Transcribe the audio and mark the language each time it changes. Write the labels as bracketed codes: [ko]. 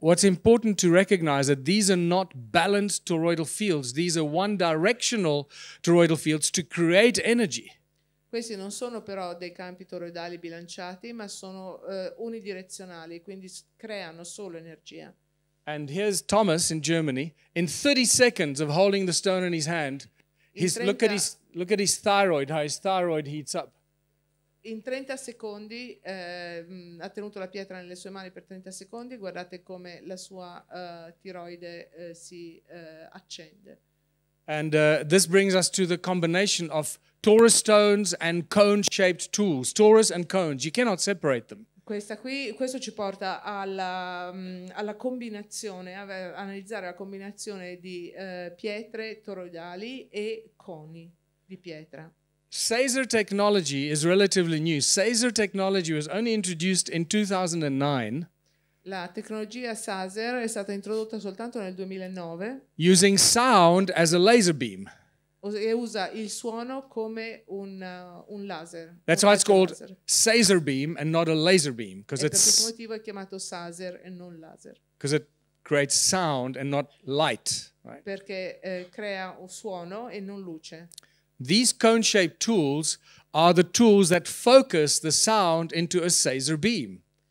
[en] What's important to recognize that these are not balanced toroidal fields. These are one-directional toroidal fields to create energy. [it] Questi non sono però dei campi toroidali bilanciati, ma sono unidirezionali, quindi creano solo energia. [en] And here's Thomas in Germany. In 30 seconds of holding the stone in his hand, look at his thyroid, how his thyroid heats up. [it] In 30 secondi ha tenuto la pietra nelle sue mani per 30 secondi, guardate come la sua tiroide si accende. [en] And this brings us to the combination of torus stones and cone-shaped tools. Torus and cones, you cannot separate them. [it] Questo ci porta alla combinazione, a analizzare la combinazione di pietre toroidali e coni di pietra. [en] Caesar technology is relatively new. Caesar technology was only introduced in 2009. [it] La tecnologia Caesar è stata introdotta soltanto nel 2009. [en] Using sound as a laser beam. [it] E usa il suono come un laser. [en] That's why it's called Caesar beam and not a laser beam, [it] per questo motivo è chiamato Caesar e non laser. [en] Because it creates sound and not light, right? [it] Perché crea un suono e non luce. [en] These cone-shaped tools are the tools that focus the sound into a Caesar beam.